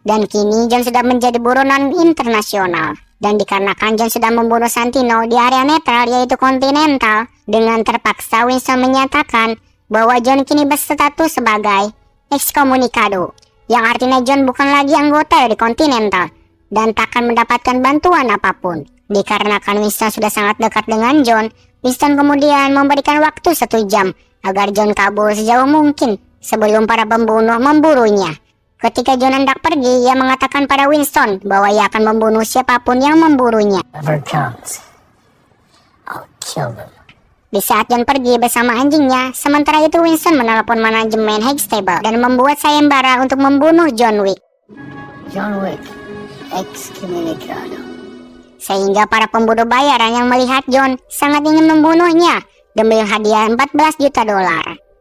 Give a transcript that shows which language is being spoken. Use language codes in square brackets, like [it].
[id] Dan kini John sudah menjadi buronan internasional. Dan dikarenakan John sudah membunuh Santino di area netral yaitu Continental, dengan terpaksa Winston menyatakan bahwa John kini berstatus sebagai excommunicado, yang artinya John bukan lagi anggota dari Continental dan takkan mendapatkan bantuan apapun. Dikarenakan Winston sudah sangat dekat dengan John, Winston kemudian memberikan waktu 1 jam agar John kabur sejauh mungkin sebelum para pembunuh memburunya. Ketika John hendak pergi, ia mengatakan pada Winston bahwa ia akan membunuh siapapun yang memburunya. [en] Whoever comes, I'll kill them. [id] Di saat John pergi bersama anjingnya, sementara itu Winston menelepon manajemen Hightstable dan membuat sayembara untuk membunuh John Wick. John Wick, excommunicado. Sehingga para pembunuh bayaran yang melihat John sangat ingin membunuhnya demi hadiah 14 juta dolar.